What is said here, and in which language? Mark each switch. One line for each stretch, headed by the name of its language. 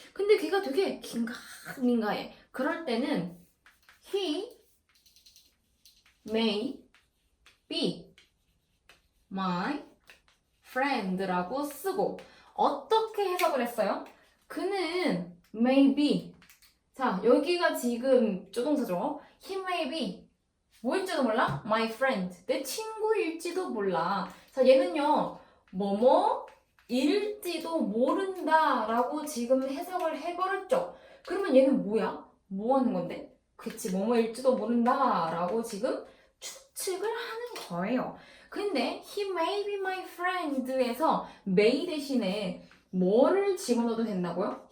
Korean: 근데 걔가 되게 긴가민가해. 그럴 때는
English: he may be my friend
Korean: 라고 쓰고 어떻게 해석을 했어요? 그는
English: may be.
Korean: 자, 여기가 지금 조동사죠.
English: He may be
Korean: 뭐일지도 몰라?
English: My friend.
Korean: 내 친구일지도 몰라. 자, 얘는요. 뭐뭐일지도 모른다라고 지금 해석을 해버렸죠. 그러면 얘는 뭐야? 뭐 하는 건데? 그치, 뭐뭐일지도 모른다라고 지금 추측을 하는 거예요. 근데
English: he may be my friend
Korean: 에서 may 대신에 뭐를 집어넣어도 된다고요?